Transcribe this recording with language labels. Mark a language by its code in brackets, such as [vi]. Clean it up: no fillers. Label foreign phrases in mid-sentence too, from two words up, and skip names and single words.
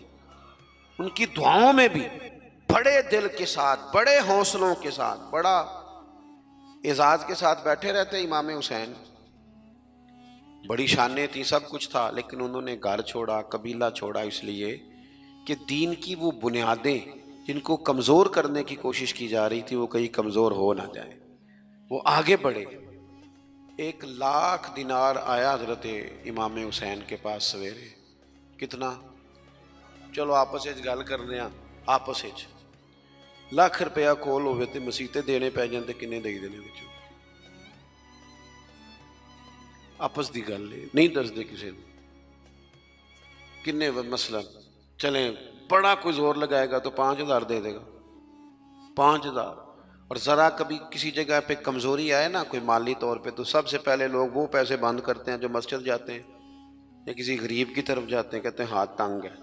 [ur] ان کی دعاؤں میں بھی بڑے دل کے ساتھ، بڑے حوصلوں کے ساتھ، بڑا اعجاز کے ساتھ بیٹھے رہتے. امام حسین بڑی شانیں تھی، سب کچھ تھا، لیکن انہوں نے گھر چھوڑا، قبیلہ چھوڑا، اس لیے کہ دین کی وہ بنیادیں جن کو کمزور کرنے کی کوشش کی جا رہی تھی وہ کہیں کمزور ہو نہ جائیں، وہ آگے بڑھے۔ 1,00,000 دینار آیا حضرت امام حسین کے پاس سویرے۔ [pa] کتنا؟ چلو آپس وچ گل کرنے ہاں، آپس وچ 1,00,000 روپیہ کول ہوئے تے مسیتے دینے پੈ جان تے کنے دئی دینے وچوں؟ آپس دی گل ہے، نہیں دسدے کسے نوں۔ [ur] کنے مثلا چلیں بڑا کوئی زور لگائے گا تو 5,000 دے دے گا، 5,000۔ اور ذرا کبھی کسی جگہ پہ کمزوری آئے نا کوئی مالی طور پہ، تو سب سے پہلے لوگ وہ پیسے بند کرتے ہیں جو مسجد جاتے ہیں یا کسی غریب کی طرف جاتے ہیں، کہتے ہیں ہاتھ تنگ ہے۔